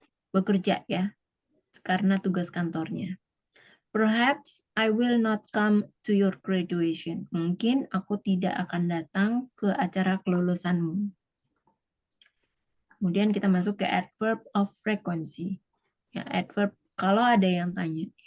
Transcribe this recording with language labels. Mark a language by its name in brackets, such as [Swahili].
[Indonesian] bekerja ya, karena tugas kantornya. [English] Perhaps I will not come to your graduation. [Indonesian] Mungkin aku tidak akan datang ke acara kelulusanmu. Kemudian kita masuk ke adverb of frequency. Ya, adverb kalau ada yang tanya.